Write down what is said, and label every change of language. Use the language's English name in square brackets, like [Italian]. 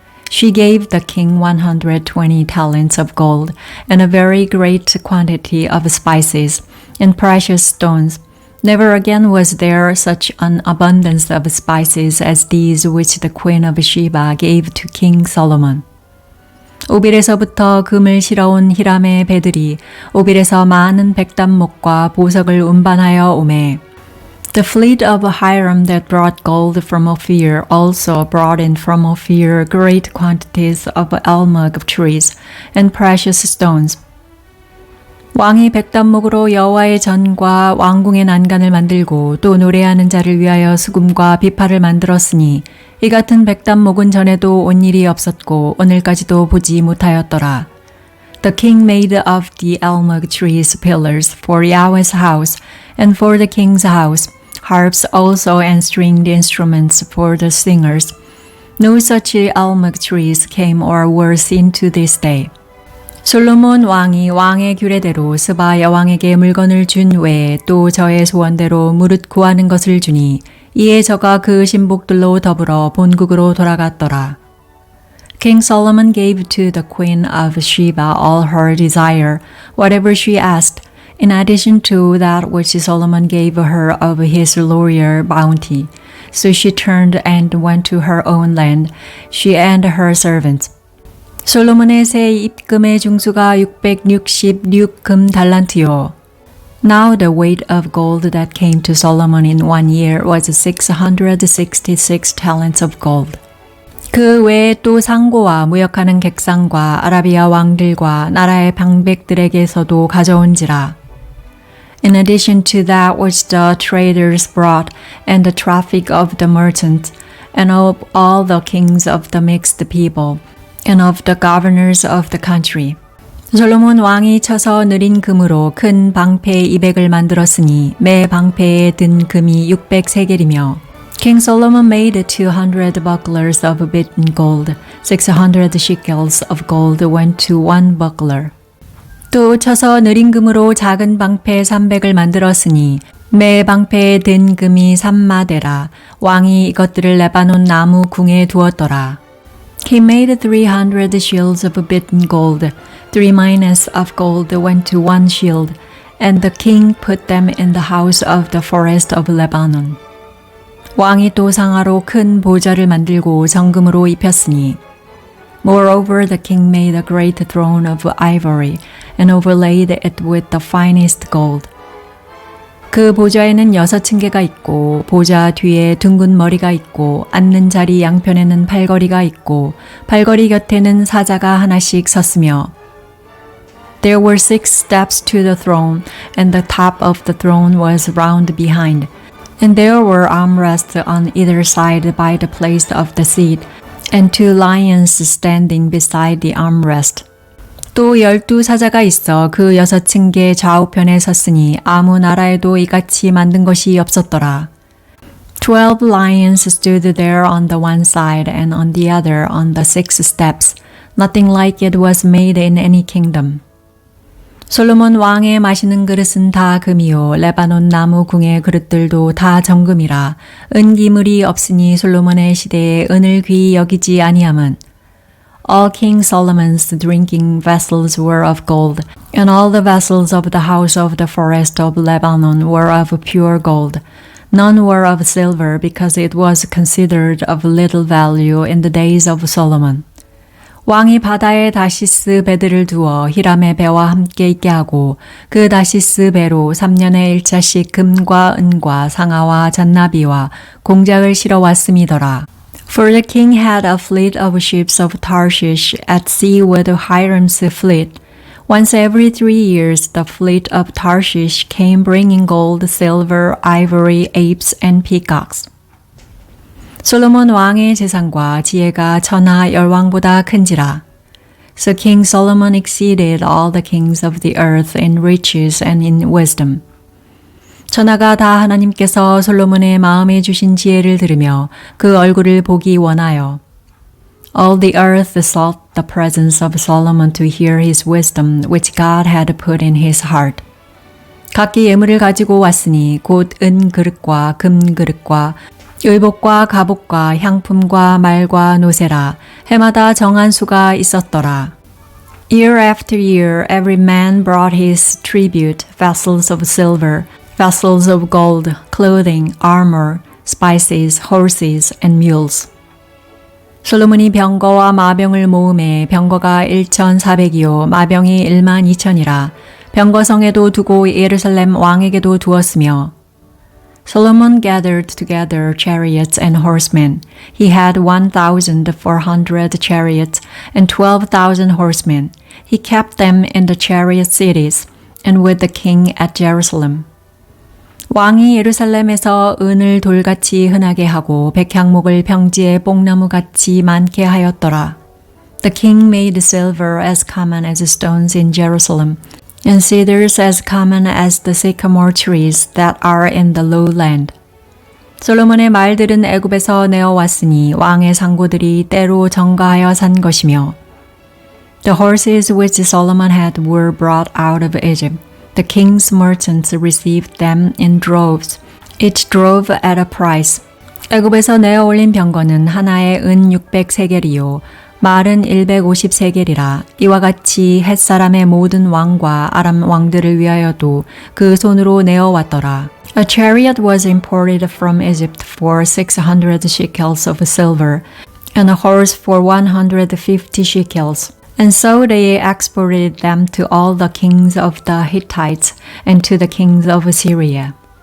[English] She gave the king 120 talents of gold and a very great quantity of spices and precious stones. Never again was there such an abundance of spices as these which the queen of Sheba gave to King Solomon. [Korean] 오빌에서부터 금을 실어온 히람의 배들이 오빌에서 많은 백단목과 보석을 운반하여 오매. [English] The fleet of Hiram that brought gold from Ophir also brought in from Ophir great quantities of almug trees and precious stones. [Korean] 왕이 백단목으로 여호와의 전과 왕궁의 난간을 만들고 또 노래하는 자를 위하여 수금과 비파를 만들었으니 이 같은 백단목은 전에도 온 일이 없었고 오늘까지도 보지 못하였더라. [English] The king made of the almug trees pillars for Yahweh's house and for the king's house, harps also and stringed instruments for the singers. No such almug trees came or were seen to this day. [Korean] 솔로몬 왕이 왕의 규례대로 스바 여왕에게 물건을 준 외에 또 저의 소원대로 무릇 구하는 것을 주니 이에 저가 그 신복들로 더불어 본국으로 돌아갔더라. [English] King Solomon gave to the queen of Sheba all her desire, whatever she asked, in addition to that which Solomon gave her of his royal bounty. So she turned and went to her own land, she and her servants. [Korean] 솔로몬의 새 입금의 중수가 666금 달란트요. [English] Now the weight of gold that came to Solomon in 1 year was 666 talents of gold. [Korean] 그 외에 또 상고와 무역하는 객상과 아라비아 왕들과 나라의 방백들에게서도 가져온지라. [English] In addition to that which the traders brought, and the traffic of the merchants, and of all the kings of the mixed people, and of the governors of the country. [Korean] 솔로몬 왕이 쳐서 느린 금으로 큰 방패 200을 만들었으니 매 방패에 든 금이 600세겔이며 [English] King Solomon made 200 bucklers of beaten gold. 600 shekels of gold went to one buckler. [Korean] 또 쳐서 느린 금으로 작은 방패 300을 만들었으니 매 방패에 든 금이 3마데라. 왕이 이것들을 레바논 나무 궁에 두었더라. [English] He made 300 shields of beaten gold. 3 minas of gold went to one shield, and the king put them in the house of the forest of Lebanon. [Korean] 왕이 또 상하로 큰 보좌를 만들고 정금으로 입혔으니 [English] Moreover, the king made a great throne of ivory and overlaid it with the finest gold. [Korean] 그 보좌에는 6층계가 있고 보좌 뒤에 둥근 머리가 있고 앉는 자리 양편에는 팔걸이가 있고 팔걸이 곁에는 사자가 하나씩 섰으며 [English] There were 6 steps to the throne, and the top of the throne was round behind, and there were armrests on either side by the place of the seat, and 2 lions standing beside the armrest. [Korean] 또 12사자가 있어 그 6층계 좌우편에 섰으니 아무 나라에도 이같이 만든 것이 없었더라. [English] 12 lions stood there on the one side and on the other on the 6 steps. Nothing like it was made in any kingdom. [Korean] 솔로몬 왕의 마시는 그릇은 다 금이요 레바논 나무 궁의 그릇들도 다 정금이라 은기물이 없으니 솔로몬의 시대에 은을 귀히 여기지 아니함은 [English] All King Solomon's drinking vessels were of gold, and all the vessels of the house of the forest of Lebanon were of pure gold. None were of silver, because it was considered of little value in the days of Solomon. [Korean] 왕이 바다에 다시스 배들을 두어 히람의 배와 함께 있게 하고 그 다시스 배로 3년에 1차씩 금과 은과 상아와 잔나비와 공작을 실어 왔음이더라. [English] For the king had a fleet of ships of Tarshish at sea with Hiram's fleet. Once every 3 years the fleet of Tarshish came bringing gold, silver, ivory, apes, and peacocks. [Korean] 솔로몬 왕의 재산과 지혜가 천하 열왕보다 큰지라. [English] So King Solomon exceeded all the kings of the earth in riches and in wisdom. [Korean] 천하가 다 하나님께서 솔로몬의 마음에 주신 지혜를 들으며 그 얼굴을 보기 원하여. [English] All the earth sought the presence of Solomon to hear his wisdom which God had put in his heart. [Korean] 각기 예물을 가지고 왔으니 곧 은 그릇과 금 그릇과 의복과 갑옷과 향품과 말과 노새라 해마다 정한 수가 있었더라. [English] Year after year every man brought his tribute, vessels of silver, vessels of gold, clothing, armor, spices, horses, and mules. [Korean] 솔로몬이 병거와 마병을 모음해 병거가 1,400이요 마병이 12,000이라 병거성에도 두고 예루살렘 왕에게도 두었으며 [English] Solomon gathered together chariots and horsemen. He had 1,400 chariots and 12,000 horsemen. He kept them in the chariot cities and with the king at Jerusalem. [Korean] 왕이 예루살렘에서 은을 돌같이 흔하게 하고 백향목을 평지에 뽕나무같이 많게 하였더라. [English] The king made silver as common as stones in Jerusalem, and cedars as common as the sycamore trees that are in the lowland. [Korean] 솔로몬의 말들은 애굽에서 내어왔으니 왕의 상고들이 때로 정가하여 산 것이며 [English] The horses which Solomon had were brought out of Egypt. The king's merchants received them in droves, each drove at a price. [Korean] 애굽에서 내어 올린 병거는 하나에 은 600세겔이요 말은 150세겔이라 이와 같이 햇사람의 모든 왕과 아람 왕들을 위하여도 그 손으로 내어왔더라. [English] A chariot was imported from Egypt for 600 shekels of silver, and a horse for 150 shekels, And so they exported them to all the kings of the Hittites and to the kings of Syria.